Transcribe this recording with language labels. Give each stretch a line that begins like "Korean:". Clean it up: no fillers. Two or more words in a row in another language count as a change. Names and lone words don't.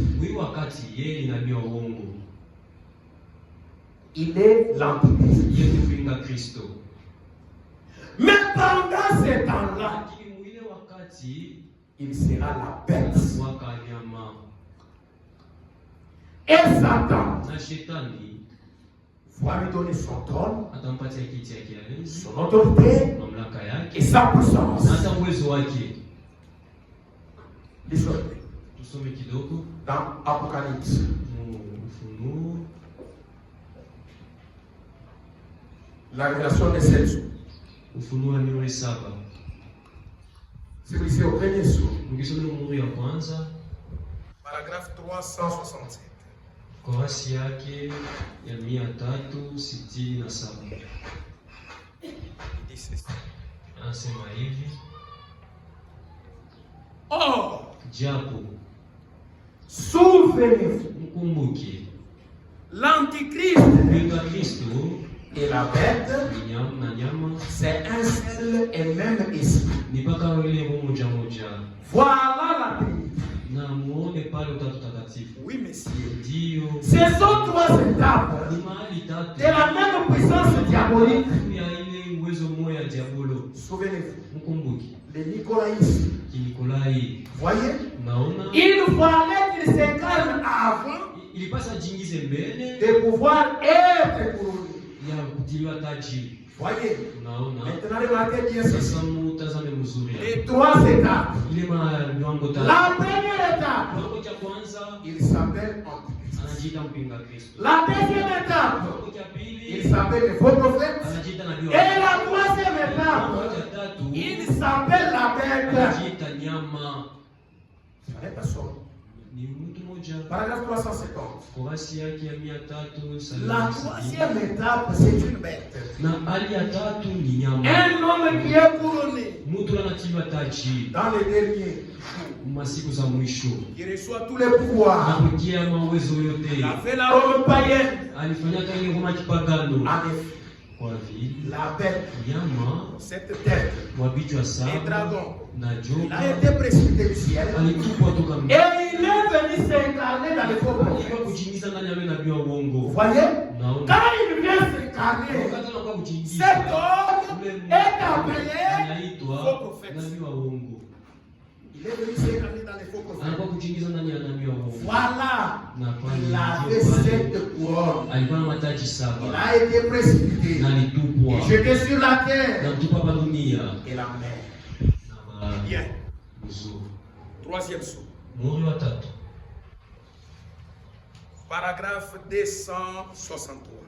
French: Il est l'antichrist. Mais pendant ces temps-là, il sera la bête. Et Satan va lui donner son trône,
Swahili: atampatia kiti yake ya enzi,
French: son autorité
Swahili: mamlaka yake
French: et sa puissance.
Swahili: na hata uwezo wake.
French: Lisons
Swahili: Tusome kidogo
French: dans Apocalypse.
Swahili: Ufunuo,
French: La révélation des 7 jours.
Swahili: Ufunuo nuru 7.
French: Si vous lisez au premier jour,
Swahili: Ukisoma nuru ya kwanza,
French: paragraphe 367.
Swahili: korasi yake ya 367 anasema hivi:
French: Or,
Swahili: japo
French: souvenez-vous,
Swahili: mkumbuke
French: l'Antichrist
Swahili: mpinga Kristo
French: et la bête,
Swahili: na nyama
French: c'est un seul et même esprit.
Swahili: ni mpaka ile moja moja,
French: Voilà la Trinité.
Swahili: na muone pale Utatu Takatifu.
French: Oui, messieurs.
Swahili: Ndio
French: Ce sont 3 étapes
Swahili: ni mahali tatu
French: de la même puissance diabolique.
Swahili: ya ile uwezo mmoja ya diabolo.
French: Souvenez-vous,
Swahili: Mkumbuke
French: les nicolaïstes.
Swahili: Kinikolai,
French: Voyez,
Swahili: naona
French: il fallait qu'il s'incarne avant
Swahili: ilipasa jingize mbele
French: de pouvoir être couronné.
Swahili: ya kutiliwa taji.
French: Voyez,
Swahili: Naona
French: maintenant remarquez bien ceci.
Swahili: sasa mutazame mzuri
French: Les 3 étapes.
Swahili: ile miwango tatu.
French: La première étape,
Swahili: Kiwango cha kwanza
French: il s'appelle Antichrist.
Swahili: anajiita mpinga Kristo.
French: La deuxième étape,
Swahili: Kiwango cha
French: il
Swahili: pili
French: s'appelle le faux prophète.
Swahili: anajiita nabii wa
French: Et la troisième
Swahili: Kiwango
French: étape,
Swahili: cha tatu
French: il s'appelle la bête.
Swahili: anajiita nyama.
French: C'est la personne.
Swahili: Ni mtu mmoja.
French: Paragraphe 350.
Swahili: Korasi yake ya 300.
French: La troisième étape, c'est une bête.
Swahili: Na hali ya tatu ni nyama.
French: Un homme qui est couronné
Swahili: Mtu anatiliwa taji
French: dans les derniers,
Swahili: masiku za mwisho.
French: qui reçoit tous les pouvoirs.
Swahili: Anapokia mawezo yote.
French: Il a fait la Rome païenne.
Swahili: Alifanyaka ile Roma kipagano.
French: En effet,
Swahili: Kwa vile
French: la bête,
Swahili: nyama
French: cette tête,
Swahili: wa vichwa
French: les
Swahili: saba
French: dragons,
Swahili: na
French: il a
Swahili: joka
French: été précipité du ciel.
Swahili: alitupwa toka
French: Et
Swahili: mbinguni.
French: il est venu s'incarner dans les faux
Swahili: Alikuwa
French: prophètes.
Swahili: kujiingiza ndani ya nabii wa
French: Vous
Swahili: uongo.
French: voyez,
Swahili: Naona
French: quand il vient s'incarner,
Swahili: wakati anakuwa kujiingiza
French: cet homme
Swahili: ule
French: est appelé
Swahili: anaitwa
French: faux prophète.
Swahili: nabii wa uongo.
French: Il est venu s'incarner dans les faux prophètes.
Swahili: Anakuwa kujiingiza ndani ya nabii wa uongo.
French: Voilà,
Swahili: Na pale
French: il avait
Swahili: ndio pale
French: 7 couronnes.
Swahili: alikuwa na mataji
French: Il
Swahili: saba
French: a été précipité
Swahili: na alitupwa
French: et jeté sur la
Swahili: na
French: terre
Swahili: mtupa pa dunia
French: et la mer.
Swahili: na bahari.
French: Bien.
Swahili: Mzuri.
French: Troisième saut.
Swahili: Muhuri wa tatu,
French: Paragraphe 263.